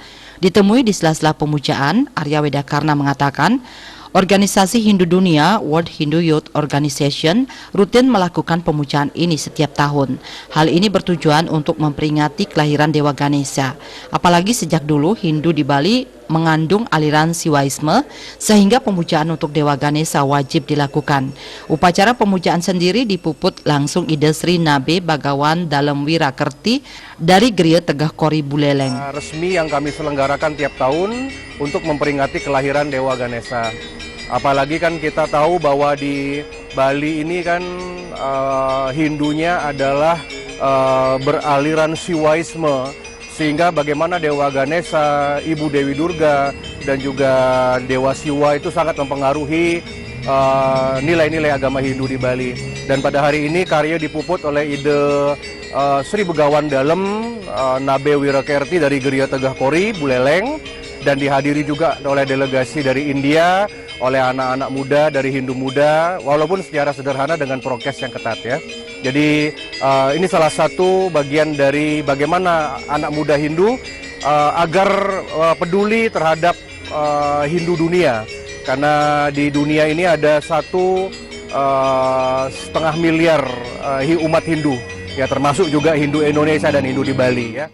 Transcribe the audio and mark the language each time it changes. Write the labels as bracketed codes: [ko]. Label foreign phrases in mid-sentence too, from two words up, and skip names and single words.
[id] Ditemui di sela-sela pemujaan, Arya Wedakarna mengatakan, organisasi Hindu dunia World Hindu Youth Organization rutin melakukan pemujaan ini setiap tahun. Hal ini bertujuan untuk memperingati kelahiran Dewa Ganesha. Apalagi sejak dulu Hindu di Bali mengandung aliran Siwaisme, sehingga pemujaan untuk Dewa Ganesha wajib dilakukan. Upacara pemujaan sendiri dipuput langsung Ide Sri Nabe Bagawan Dalem Wirakerti dari Griya Tegah Kori Buleleng. Resmi yang kami selenggarakan tiap tahun untuk memperingati kelahiran Dewa Ganesha. Apalagi kan kita tahu bahwa di Bali ini kan Hindunya adalah beraliran Siwaisme, sehingga bagaimana Dewa Ganesha, Ibu Dewi Durga, dan juga Dewa Siwa itu sangat mempengaruhi nilai-nilai agama Hindu di Bali. Dan pada hari ini karya dipuput oleh Ide Sri Begawan Dalem Nabe Wirakerti dari Griya Tegah Kori Buleleng, dan dihadiri juga oleh delegasi dari India, oleh anak-anak muda dari Hindu muda, walaupun secara sederhana dengan prokes yang ketat ya. Jadi ini salah satu bagian dari bagaimana anak muda Hindu agar peduli terhadap Hindu dunia, karena di dunia ini ada 1,5 miliar umat Hindu, ya termasuk juga Hindu Indonesia dan Hindu di Bali ya.